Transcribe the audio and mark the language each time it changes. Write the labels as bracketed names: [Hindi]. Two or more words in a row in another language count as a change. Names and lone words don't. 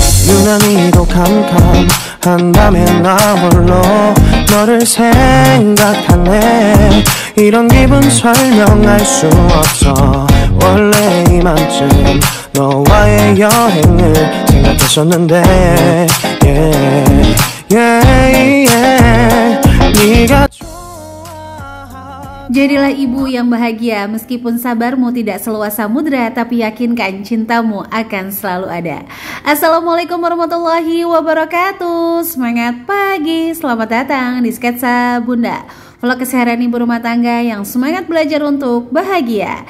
[Korean] 유난히도 캄캄한 밤에 나 홀로 너를 생각하네. 이런 기분 설명할 수 없어. 원래 이맘쯤 너와의 여행을 생각했었는데 네가 [Indonesian] Jadilah ibu yang bahagia, meskipun sabarmu tidak seluas samudra, tapi yakinkan cintamu akan selalu ada. [Arabic] السلام عليكم ورحمة الله وبركاته. [Indonesian] Semangat pagi, selamat datang di Sketsa Bunda, vlog keseharian ibu rumah tangga yang semangat belajar untuk bahagia.